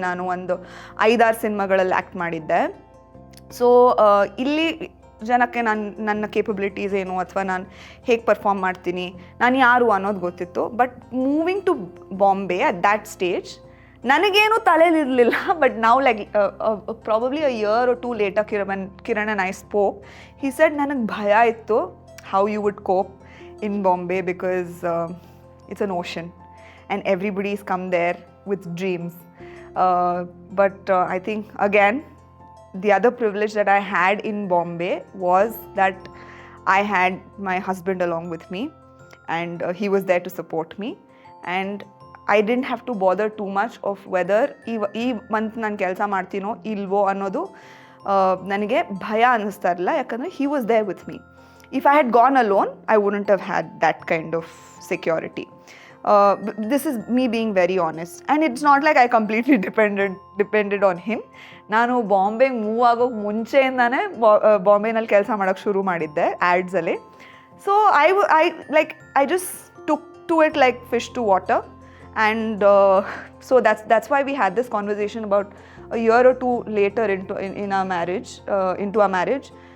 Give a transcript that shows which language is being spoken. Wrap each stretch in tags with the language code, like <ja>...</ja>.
<kn>ನಾನು ಒಂದು 5-6 ಸಿನಿಮಾಗಳಲ್ಲಿ ಆ್ಯಕ್ಟ್ ಮಾಡಿದ್ದೆ. ಸೊ ಇಲ್ಲಿ ಜನಕ್ಕೆ ನನ್ನ ಕೇಪಬಿಲಿಟೀಸ್ ಏನು, ಅಥವಾ ನಾನು ಹೇಗೆ ಪರ್ಫಾರ್ಮ್ ಮಾಡ್ತೀನಿ, ನಾನು ಯಾರು ಅನ್ನೋದು ಗೊತ್ತಿತ್ತು.</kn> <en>but moving to Bombay at that stage</en> <kn>ನನಗೇನು ತಲೆಯಲ್ಲಿರಲಿಲ್ಲ.</kn> <en>but</en> <kn>ನಾವು</kn> <en>Like probably a year or 2 later Kiran and I spoke. He said</en> <kn>ನನಗೆ ಭಯ ಇತ್ತು</kn> <en>how you would cope in Bombay, because it's an ocean and everybody's come there with dreams. But I think again, the other privilege that I had in Bombay was that I had my husband along with me, and he was there to support me, and I didn't have to bother too much of whether</en> <kn>ಈ month ನಾನು ಕೆಲಸ ಮಾಡ್ತೀನೋ ಇಲ್ವೋ ಅನ್ನೋದು ನನಗೆ ಭಯ ಅನ್ನಿಸ್ತಾ ಇರಲಿಲ್ಲ. ಯಾಕಂದರೆ</kn> <en>he was there with me. If I had gone alone, I wouldn't have had that kind of security. This is me being very honest, and it's not like I completely depended on him.</en> <kn>ನಾನು ಬಾಂಬೆಗೆ move ಆಗೋಕ್ಕೆ ಮುಂಚೆಯಿಂದಾನೇ ಬಾಂಬೆನಲ್ಲಿ ಕೆಲಸ ಮಾಡೋಕ್ಕೆ ಶುರು ಮಾಡಿದ್ದೆ ಆ್ಯಡ್ಸಲ್ಲಿ.</kn> <en>So I just took to it like fish to water, and so that's why we had this conversation about a year or 2 later into our marriage.</en>